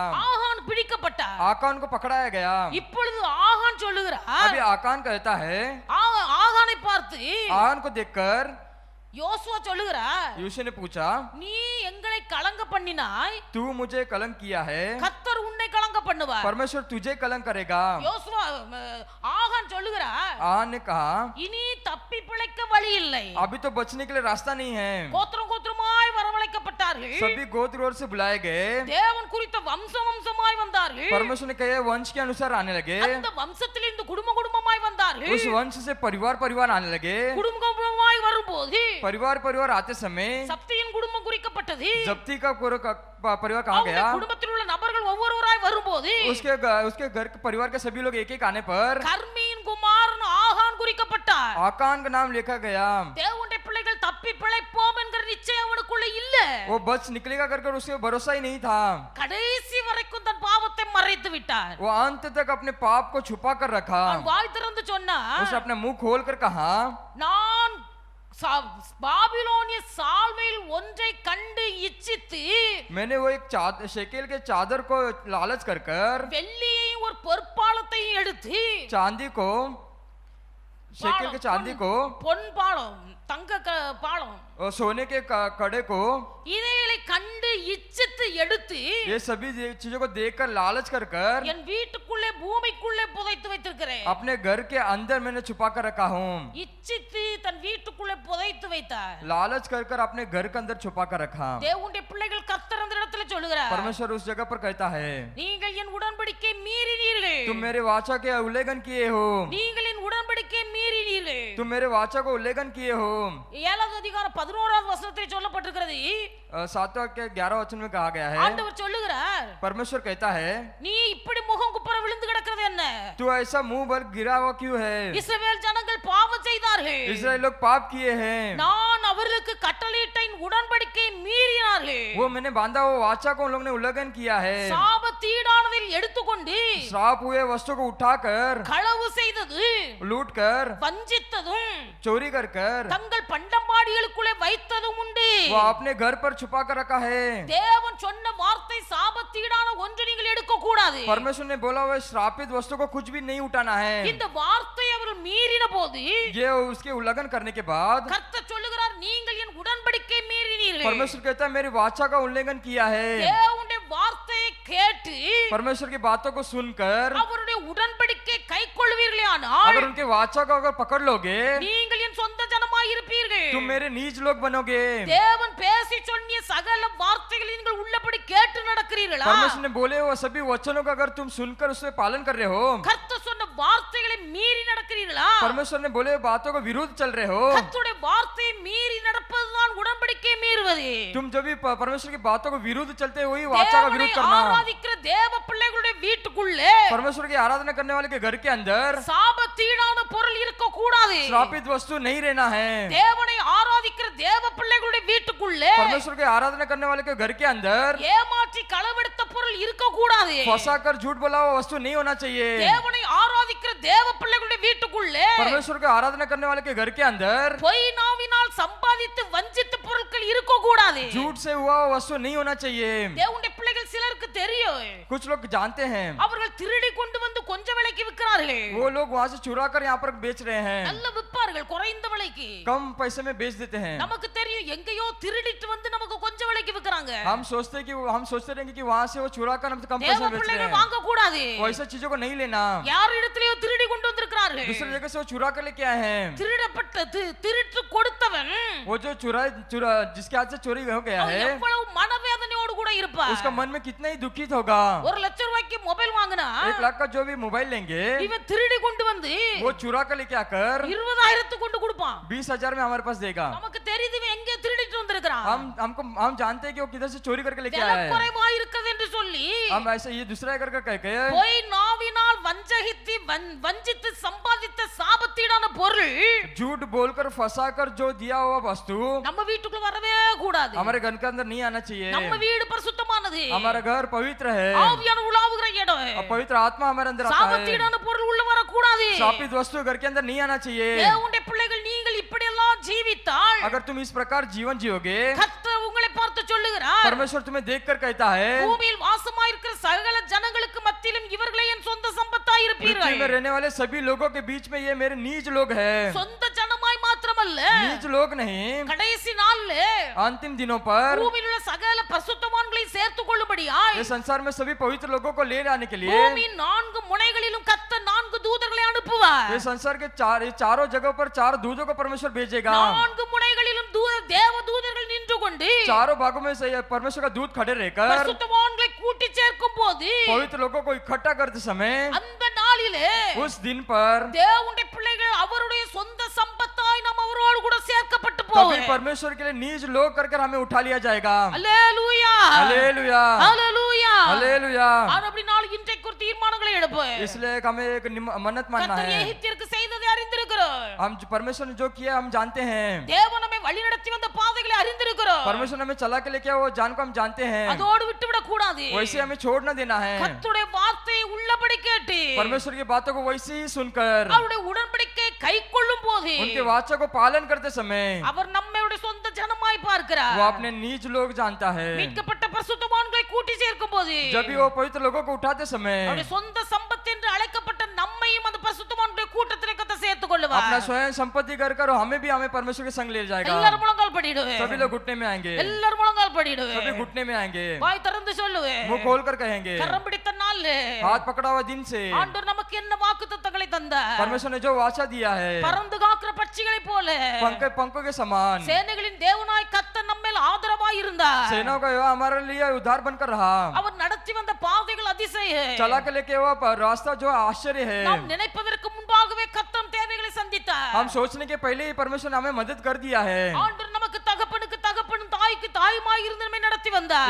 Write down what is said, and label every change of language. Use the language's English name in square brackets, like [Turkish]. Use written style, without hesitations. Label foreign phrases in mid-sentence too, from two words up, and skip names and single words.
[Tamil] ஆகான் பிடிக்கப்பட்டார். [Hindi] आकान को पकड़ाया गया। [Tamil] இப்பொழுது ஆகான் சொல்லுகிறார், [Hindi] अभी आकान कहता है, [Tamil] ஆகானை பார்த்து [Hindi] आकान को देखकर [Tamil] யோசுவா சொல்லுகிறார், [Hindi] यूशु ने पूछा, [Tamil] நீ எங்களை கலங்க பண்ணினாய், [Hindi] तू मुझे कलंक किया है, [Tamil] கர்த்தர் உன்னை கலங்க பண்ணுவார். [Hindi] परमेश्वर तुझे कलंक करेगा। [Tamil] யோசுவா ஆகான் சொல்லுகிறார், [Hindi] आकान ने कहा, [Tamil] இனி தப்பி பிழைக்க வழி இல்லை. [Hindi] अभी तो बचने के लिए रास्ता नहीं है। [Tamil] கோத்திரம் கோத்திரமாய் வரவழைக்கப்பட்டார்கள். [Hindi] सभी गोत्र गोत्र से बुलाए गए। [Tamil] தேவன் குறித்த வம்சம் வம்சமாய் வந்தார்கள். [Hindi] परमेश्वर ने कहे वंश के अनुसार आने लगे। [Tamil] அந்த வம்சத்தில் இந்த குடும்ப குடும்பமாய் வந்தார்கள். [Hindi] उस वंश से परिवार परिवार आने लगे। [Tamil] குடும்ப குடும்பமாய் வரும்போது [Hindi] परिवार परिवार आते समय [Tamil] சப்தியின் குடும்பம் குறிக்கப்பட்டது. [Hindi] जप्ती का परिवार कहाँ [Tamil] அவருடைய [Hindi] गया? [Tamil] குடும்பத்தில் உள்ள நபர்கள் ஒவ்வொருவராய் வரும்போது [Hindi] उसके घर के परिवार के सभी लोग एक एक आने पर [Tamil] கர்மியின் குமாரன் ஆகான் குறிக்கப்பட்டார். [Hindi] आकान का नाम लिखा गया। [Tamil] தேவனுடைய பிள்ளைகள் தப்பி பிழைப்போம் என்கிற நிச்சயம் அவனுக்குள்ள இல்ல. [Hindi] वो बच निकलेगा कर उसके भरोसा ही नहीं था। [Tamil] கடைசி வரைக்கும் தன் பாவத்தை மறைத்து விட்டார். [Hindi] वो अंत तक अपने पाप को छुपा कर रखा। [Tamil] அவன் வாய் திறந்து சொன்னான், [Hindi] उसने अपना मुंह खोल कर कहा, [Tamil] நான் பாபிலோனிய சால்வையில் ஒன்றை கண்டு இச்சித்து [Hindi] मैंने वो एक शेकेल के चादर को लालच कर कर [Tamil] வெள்ளியையும் ஒரு பொற்பாலத்தையும் எடுத்து [Hindi] चांदी को शेकेल के चांदी को [Tamil] பொன் பாலம் தங்க பாலம் [Hindi] और सोने के कड़े को [Tamil] இதைகளை கண்டு இச்சித்து எடுத்து [Hindi] ये सभी चीजों को देखकर लालच कर कर [Tamil] என் வீட்டுக்குள்ளே பூமிக்குள்ளே புதைத்து வைத்திருக்கிறேன். [Hindi] अपने घर के अंदर मैंने छुपा कर रखा हूँ। [Tamil] இச்சித்து தன் வீட்டுக்குள்ளே புதைத்து வைத்தார். [Hindi] लालच कर कर अपने घर के अंदर छुपा कर रखा। [Tamil] தேவனுடைய பிள்ளைகள் கர்த்தர் அந்த இடத்துல சொல்லுகிறார், [Hindi] परमेश्वर उस जगह पर कहता है, [Tamil] நீங்கள் என் உடன்படிக்கை [Hindi] तुम मेरे वाचा के उल्लंघन किए हो, [Tamil] நீங்கள் என் உடன்படிக்கையை மீறினீர்கள். [Hindi] तुम मेरे वाचा को उल्लंघन किए हो। [Tamil] 7வது அதிகாரம் 11வது வசனத்தில் சொல்லப்பட்டிருக்கிறது. [Hindi] 7वें के 11 वचन में कहा गया है, [Tamil] ஆண்டவர் சொல்லுகிறார், [Hindi] परमेश्वर कहता है [Tamil] நீ இப்படி முகம் குப்புற விழுந்து கிடக்கிறது என்ன? [Hindi] तू ऐसा मुंह बल गिरा हुआ क्यों है? [Tamil] இஸ்ரவேல் ஜனங்கள் பாவம் செய்தார்கள், [Hindi] इस्राएल लोग पाप किए हैं, [Tamil] நான் அவர்களுக்கு கட்டளையிட்ட என் உடன்படிக்கையை மீறினார்கள். [Hindi] वो मैंने बांधा हुआ वाचा को उन लोगों ने उल्लंघन किया है। [Tamil] சாபத்தீடானதில் எடுத்துக்கொண்டு [Hindi] श्राप हुए वस्तु को उठाकर, [Tamil] களவு செய்தது, [Hindi] लूट कर, [Tamil] வஞ்சித்ததும், [Hindi] चोरी कर कर [Tamil] தங்கள் பண்டமாடிகளுக்குள்ளே வைத்ததும் உண்டு. [Hindi] वो अपने घर पर छुपा कर रखा है। [Tamil] தேவன் சொன்ன வார்த்தை சாபத்தீடான ஒன்று நீங்கள் எடுக்க கூடாது. [Hindi] परमेश्वर ने बोला हुआ श्रापित वस्तु को कुछ भी नहीं उठाना है। [Tamil] இந்த வார்த்தை அவர்கள் மீறின போது [Hindi] ये उसके उल्लंघन करने के बाद [Tamil] கர்த்தர் சொல்லுகிறார், நீங்கள் என் உடன்படிக்கை மீறினீர்கள். [Hindi] परमेश्वर कहता है मेरी वाचा का उल्लंघन किया है। [Tamil] தேவனுடைய வார்த்தையை கேட்டு [Hindi] परमेश्वर की बातों को सुनकर [Tamil] அவருடைய உடன்படிக்கை கைக்கொள்வீர்களேயானால் [Hindi] अगर उनके वाचा को अगर पकड़ लोगे, [Tamil] நீங்கள் என் சொந்த ஜனமாய் இருப்பீர்கள். [Hindi] तुम मेरे नीच लोग बनोगे। [Tamil] தேவன் பேசி சொன்னிய சகல வார்த்தைகளை நீங்கள் உள்ளபடி கேட்டு நடக்கிறீர்களா? [Hindi] परमेश्वर ने बोले वो सभी वचनों का अगर तुम सुनकर उससे पालन कर रहे हो, [Tamil] கர்த்தர் சொன்ன வார்த்தைகளை மீறி நடக்கிறீர்களா? [Hindi] परमेश्वर ने बोले बातों को विरुद्ध चल रहे हो, [Tamil] கர்த்தருடைய வார்த்தையை மீறி நடப்பதுதான் உடன்படிக்கை மீறுவது. [Hindi] तुम जब भी परमेश्वर की बातों को विरुद्ध चलते हो, वही वाचा का [Tamil] தேவனை [Hindi] विरोध करना। [Tamil] ஆராதிக்கிற தேவ பிள்ளைகளுடைய வீட்டுக்குள்ளே [Hindi] परमेश्वर की आराधना करने वाले के घर के अंदर [Tamil] சாபத்தீடான பொருள் இருக்க கூடாது. [Hindi] श्रापित वस्तु नहीं रहना है। [Tamil] தேவனை ஆராதிக்கிற தேவ பிள்ளைகளுடைய வீட்டுக்குள்ளே [Hindi] परमेश्वर की आराधना करने वाले के घर के अंदर [Tamil] ஏமாற்றி களவெடுத்த பொருள் இருக்க கூடாது. [Hindi] फंसा कर झूठ बोला हुआ वस्तु नहीं होना चाहिए। [Tamil] தேவனை ஆராதிக்கிற தேவ பிள்ளைகளுடைய வீட்டுக்குள்ளே [Hindi] परमेश्वर की आराधना करने वाले के घर के अंदर [Tamil] பொய் நாவினால் சம்பாதித்து வஞ்சித்த பொருட்கள் இருக்க கூடாது. [Hindi] झूठ से हुआ हुआ वस्तु नहीं होना चाहिए। [Tamil] தேவனுடைய பிள்ளைகள் சிலருக்கு தெரியும், [Hindi] कुछ लोग जानते हैं, [Tamil] அவர்கள் திருடி கொண்டு வந்து கொஞ்ச விலைக்கு விற்கிறார்கள். [Hindi] वो लोग वहां से चुरा कर यहाँ पर बेच रहे हैं, [Tamil] நல்ல விற்பார்கள் குறைந்த விலைக்கு. [Hindi] कम पैसे में बेच देते हैं। [Tamil] நமக்கு தெரியும் எங்கேயோ திருடிட்டு வந்து நமக்கு கொஞ்ச விலைக்கு விற்கிறாங்க. [Hindi] हम सोचते रहेंगे कि वहां से वो चुरा कर हमसे कम पैसे [Tamil] தேவ [Hindi] में बेच रहे [Tamil] பிள்ளைகள் [Hindi] हैं। [Tamil] வாங்க கூடாது. [Hindi] वैसे चीजों को नहीं लेना। [Tamil] யார் இடத்திலேயோ திருடி கொண்டு வந்திருக்கிறார்கள். [Hindi] दूसरी जगह से वो चुरा कर लेके आए हैं। [Tamil] திருடப்பட்ட திருட்டு கொடுத்தவன் [Hindi] वो जो चुरा जिसके हाथ से चोरी हो गया [Tamil] அவன் [Hindi] है, [Tamil] எவ்வளவு மனவேதனையோடு கூட இருப்பார். [Hindi] उसका मन में कितना ही दुखित होगा। [Tamil] 1 லட்சம் ரூபாய்க்கு மொபைல் வாங்கினா [Hindi] 1 लाख का जो भी मोबाइल लेंगे, [Tamil] இவன் திருடி கொண்டு வந்து [Hindi] वो चुरा कर लेके आकर [Tamil] 20,000 கொண்டு கொடுப்பான். [Hindi] 20,000 में हमारे पास देगा। [Tamil] நமக்கு தெரியுது இவன் எங்க திருடிட்டு வந்திருக்கான். [Hindi] हम जानते हैं कि वो किधर से चोरी करके लेके आया है। [Tamil] குறைவா இருக்குது என்று சொல்லி [Hindi] हम ऐसे ये दूसरा करके कह के [Tamil] பொய் நாவினால் வஞ்சித்து சம்பாதித்த சாபத்தீடான பொருள் [Hindi] झूठ बोलकर फंसाकर जो दिया हुआ वस्तु [Tamil] நம்ம வீட்டுக்குள்ள வரவே கூடாது. [Hindi] हमारे घर के अंदर नहीं आना चाहिए। [Tamil] நம்ம வீடு பரிசுத்தமானது. [Hindi] हमारा घर पवित्र है, [Tamil] ஆவியான உலாவுகிற இடம். [Hindi] और पवित्र आत्मा हमारे अंदर आता है। [Tamil] சாபத்தீடான பொருள் உள்ள வர கூடாது. [Hindi] श्रापित वस्तु घर के अंदर नहीं आना चाहिए। [Tamil] தேவனுடைய பிள்ளைகள் நீங்கள் இப்படி எல்லாம் ஜீவித்தால் [Hindi] अगर तुम इस प्रकार जीवन जियोगे, [Tamil] கர்த்தர் உங்களை பார்த்து சொல்லுகிறார், [Hindi] परमेश्वर तुम्हें देखकर कहता है [Tamil] பூமியில் வாசமாயிருக்கிற சகல ஜனங்களுக்கு மத்தியிலும் இவர்களே என் சொந்த சம்பத்தாய் [Hindi] पृथ्वी [Tamil] இருப்பீர்கள். [Hindi] में रहने वाले सभी लोगों के बीच में ये मेरे नीच लोग हैं। [Tamil] சொந்த ஜனமாய் மாத்திரமல்ல, [Hindi] नीच लोग नहीं, [Tamil] கடைசி நாள்ல [Hindi] अंतिम दिनों पर [Tamil] பூமியில் உள்ள சகல பரிசுத்தவான்களை சேர்த்துக் கொள்ளும்படியாய் [Hindi] ये संसार में सभी पवित्र लोगों को ले आने के लिए [Tamil] பூமியின் 4 முனைகளிலும் கர்த்தர் 4 தூதர்களை அனுப்புவார். [Hindi] ये संसार के चारों जगहों पर 4 दूतों को परमेश्वर भेजेगा। [Tamil] 4 முனைகளிலும் தேவ தூதர்கள் நின்று கொண்டு [Hindi] चारों भागों में से परमेश्वर का दूत खड़े रहकर [Tamil] பரிசுத்தவான்களை கூட்டி சேர்க்கும் போது [Hindi] पवित्र लोगों को इकट्ठा करते समय [Tamil] அந்த நாளிலே [Hindi] उस दिन पर [Tamil] தேவனுடைய பிள்ளைகள் அவருடைய சொந்த சம்பத்தாய் நாம் அவரோடு கூட சேர்க்கப்பட்டு [Hindi] तभी [Tamil] போவோம். [Hindi] परमेश्वर के लिए नीच लोग करके हमें उठा लिया जाएगा। [Tamil] அல்லேலூயா [Hindi] हालेलुया, [Tamil] அல்லேலூயா. [Hindi] हालेलुया। [Tamil] ஆனா அப்படி நாளைக்கு இன்றைக்கு ஒரு தீர்மானங்களை எடுப்போம். [Hindi] इसलिए हमें एक मन्नत मानना [Tamil] கர்த்தர் [Hindi] है। [Tamil] எகிப்திற்கு செய்ததை அறிந்திருக்கிறோம். [Hindi] हम परमेश्वर ने जो किया हम जानते हैं। [Tamil] தேவன் நம்மை வழிநடத்தி வந்த பாதைகளை அறிந்திருக்கிறோம். [Hindi] परमेश्वर ने हमें चला के लेके वो जान को हम जानते हैं। [Tamil] அதோடு விட்டுவிட கூடாது. [Hindi] वैसे हमें छोड़ न देना है। [Tamil] கர்த்தருடைய வார்த்தையை உள்ளபடி கேட்டு [Hindi] परमेश्वर की बातों को वैसे ही सुनकर [Tamil] அவருடைய உடன்படிக்கையை கைக்கொள்ளும் போது [Hindi] उनके वाचा को पालन करते समय [Tamil] அவர் நம்மளுடைய சொந்த ஜனமாய் பார்க்கிறார். [Hindi] वो अपने नीच लोग जानता है। [Tamil] மீட்கப்பட்ட பரிசுத்தவான்களை கூட்டி சேர்க்கும் போது [Hindi] जब भी वो पवित्र लोगों को उठाते समय [Tamil] அவருடைய சொந்த சம்பத்து என்று அழைக்கப்பட்ட நம்மையும் அந்த பரிசுத்தவான்களுடைய கூட்டத்திலே கர்த்தர் சேர்த்துக் கொள்ளுவார். [Hindi] अपना स्वयं संपत्ति कर हमें परमेश्वर के संग ले जाएगा। [Tamil] எல்லாரும் முழங்கால் படிடுவேன். [Hindi] सभी लोग घुटने में आएंगे, [Tamil] எல்லாரும் முழங்கால் படிடுவேன். [Hindi] सभी घुटने में आएंगे, [Tamil] வாய் திறந்து சொல்லுவேன். [Hindi] मुंह खोल कर कहेंगे। [Tamil] கரம் பிடித்த நாள்ல [Hindi] हाथ पकड़ा हुआ दिन से [Tamil] ஆண்டவர் நமக்கு என்ன வாக்குத்தத்தங்களை தந்தார். [Hindi] परमेश्वर ने जो वाचा दिया है, [Tamil] பறந்து காக்கிற பட்சிகளை போல [Hindi] पंखों के समान [Tamil] சேனைகளின் தேவனாய் கர்த்தர் நம்மேல் ஆதரவாய் இருந்தார். [Hindi] सेनाओं का यहोवा हमारे लिए उद्धार बनकर रहा। [Tamil] அவர் நடத்தி வந்த பாதைகள் அதிசயம். [Hindi] है चला के लेके हुआ रास्ता जो आश्चर्य है। [Tamil] நாம் நினைப்பதற்கு முன்பாகவே கர்த்தர் நம் தேவைகளை சந்தித்தார் [Hindi] हम सोचने के पहले ही परमेश्वर ने हमें मदद कर दिया है। [Tamil] ஆண்டவர் நமக்கு தகப்பனுக்கு தகப்பனும் தாய்க்கு தாயுமாய் இருந்து நம்மை நடத்தி வந்தார்